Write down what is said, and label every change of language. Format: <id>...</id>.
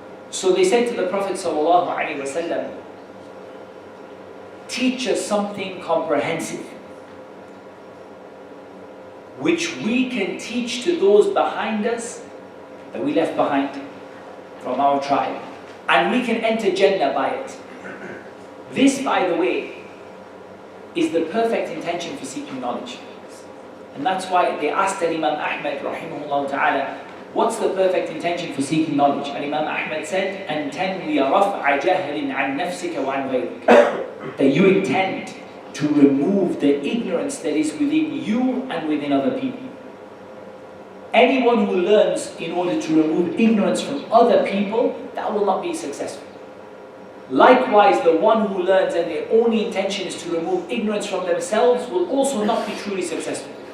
<en>So they said to the Prophet ﷺ, teach us something comprehensive, which we can teach to those behind us that we left behind from our tribe, and we can enter Jannah by it. This, by the way, is the perfect intention for seeking knowledge. And that's why they asked Imam Ahmad rahimahullah ta'ala, what's the perfect intention for seeking knowledge? And Imam Ahmad said,</en> <ar>أَن تَنْوِيَ رَفْعَ جَهْلٍ عَنْ نَفْسِكَ وَعَنْ غَيْرِكَ.</ar> <en>That you intend to remove the ignorance that is within you and within other people. Anyone who learns in order to remove ignorance from other people, that will not be successful. Likewise, the one who learns and their only intention is to remove ignorance from themselves will also not be truly successful.</en>